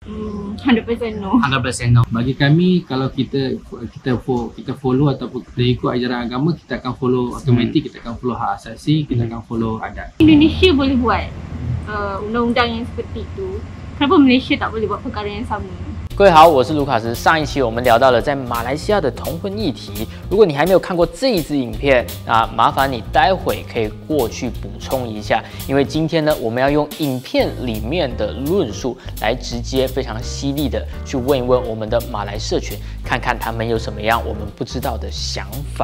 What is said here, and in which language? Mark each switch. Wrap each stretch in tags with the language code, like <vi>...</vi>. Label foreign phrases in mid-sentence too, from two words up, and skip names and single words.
<en>100% no. 100% no.</en> <ms>Bagi kami, kalau kita follow ataupun kita ikut ajaran agama, kita akan follow automatik, kita akan follow hak asasi, kita akan follow adat. Indonesia boleh buat undang-undang yang seperti itu. Kenapa Malaysia tak boleh buat perkara yang sama?</ms> <zh>各位好，我是卢卡斯。上一期我们聊到了在马来西亚的同婚议题。如果你还没有看过这一支影片，那麻烦你待会可以过去补充一下，因为今天呢，我们要用影片里面的论述来直接非常犀利的去问一问我们的马来社群，看看他们有什么样我们不知道的想法。</zh>